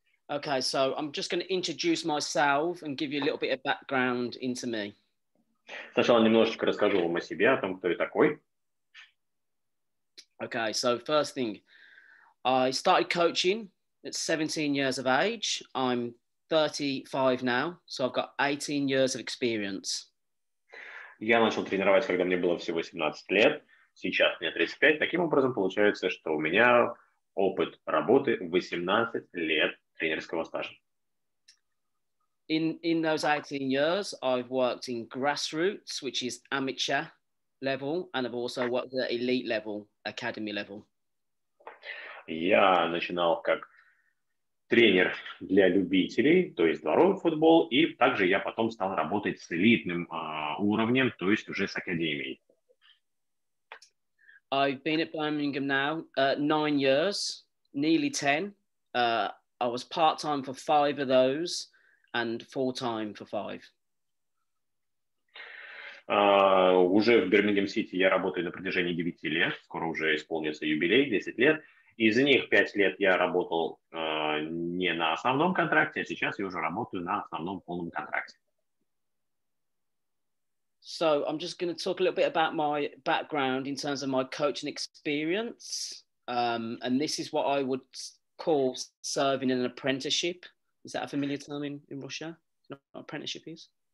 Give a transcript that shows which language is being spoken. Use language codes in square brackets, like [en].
[en] Okay, so I'm just going to introduce myself and give you a little bit of background into me. [ru] Сначала немножечко расскажу вам о себе, о том, кто я такой. [en] Okay, so first thing, I started coaching at 17 years of age. I'm 35 now, so I've got 18 years of experience. [ru] Я начал тренировать, когда мне было всего 17 лет. Сейчас мне 35. Таким образом, получается, что у меня опыт работы 18 лет тренерского стажа. [en] In those 18 years, I've worked in grassroots, which is amateur level, and I've also worked at elite level, academy level. [ru] Я начинал как тренер для любителей, то есть дворовый футбол, и также я потом стал работать с элитным уровнем, то есть уже с академией. [en] I've been at Birmingham now 9 years, nearly 10. I was part-time for 5 of those and full-time for 5. [ru] Уже в Бирмингем Сити я работаю на протяжении 9 лет, скоро уже исполнится юбилей, 10 лет. Из них 5 лет я работал не на основном контракте, а сейчас я уже работаю на основном полном контракте. [en] So I'm just going to talk a little bit about my background in terms of my coaching experience. And this is what I would call serving in an apprenticeship. Is that a familiar term in Russia? What apprenticeship is?